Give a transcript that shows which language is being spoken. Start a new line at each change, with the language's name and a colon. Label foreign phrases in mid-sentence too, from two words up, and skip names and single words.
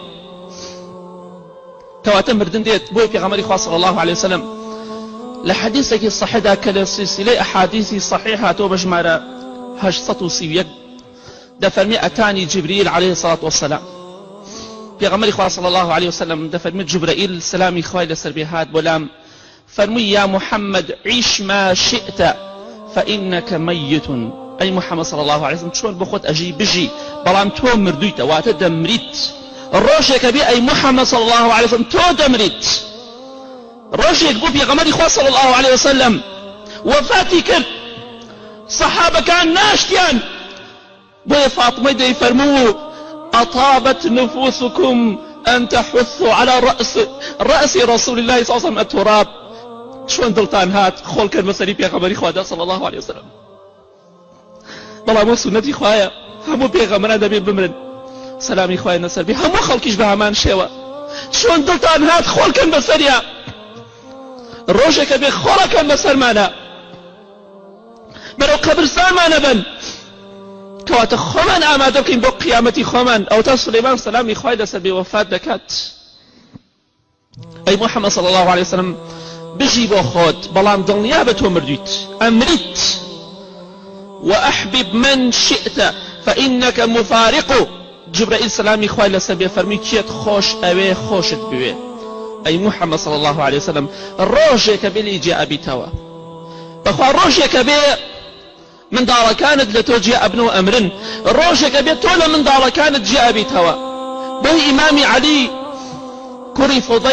Central Kurdish: کەواتە مردن دێت بۆی پێغەمبەری خوا
Arabic: صلی الله عليه وسلم
Central Kurdish: لە حەدیثێکی صحیحدا کە لە سلسلەی ئەحادیثی صحیح هاتۆ بە ژمارە 831 دەفەرمی
Arabic: ئەتانی جبریل عليه الصلاة والسلام
Central Kurdish: پێغەمبەری خوا
Arabic: صلی الله عليه وسلم
Central Kurdish: دەفەرمی جبرائیل سلامی خوای لەسەر بێ هات بۆلام فەرمووی
Arabic: یا محەممەد عیش ما شئت فإنك ميت أي محمد صلى الله عليه وسلم
Central Kurdish: چۆن بۆ خۆت ئەژی بژی بەڵام تۆ مردوویتە واتە دەمریت ڕۆژێکە بێ ئەی محەممەد
Arabic: صلى الله عليه وسلم
Central Kurdish: تۆ دەمریت ڕۆژێک بۆ پێغەمبەری خوا
Arabic: صلی الله عليه وسلم
Central Kurdish: وفاتی کرد سەحابەکان ناشتیان بۆیە فاطمەی دەیفەرموو أطابت
Arabic: نفوسكم أن تحثوا على رأس رسول الله صلى الله عليه وسلم التراب
Central Kurdish: شلون دڵتان هات خۆڵکەن بەسەری پێغەمبەری خوادا
Arabic: صلی الله عليه وسلم
Central Kurdish: بەڵام بۆ سنەتی خوایە هەموو پێغەمبەران دەبێت بمرن سلامی خوای نەسەر بێ هەموو خەڵکیش بە هەمان شێوە چۆن دڵتان هات خۆڵکەن بەسەریا ڕۆژێکە بێ خۆڵەکەن بەسەرمانە بەرەو قەبرستانمانە بن کەواتە خۆمان ئامادە بکەین بۆ قیامەتی خۆمان ئەو تا سولەیمان سلامی خوای لەسەر بێ وەفات دەکات ئەی محەممەد
Arabic: صلی الله عليه وسلم
Central Kurdish: بژی بۆ خۆت بەڵام دڵنیا بە تۆ مردویت ئەمریت
Arabic: وأحبب من شئت فإنك مفارق
Central Kurdish: جبرائيل سلامي خوای لەسەر بێ فەرمی کێت خۆش ئەوێ خۆشت بوێ ئەی محەممەد
Arabic: صلی الله عليه
Central Kurdish: وسلم ڕۆژێکە بێ لێی جێ ئەبیتەوە بەخوا ڕۆژێکە بێ منداڵەکانت لە تۆ جێ ئەبنەوە ئەمرن ڕۆژێکە بێت تۆ لە منداڵەکانت جێ ئەبیتەوە بۆی ئیمامی عەلی کوڕی فوضەیل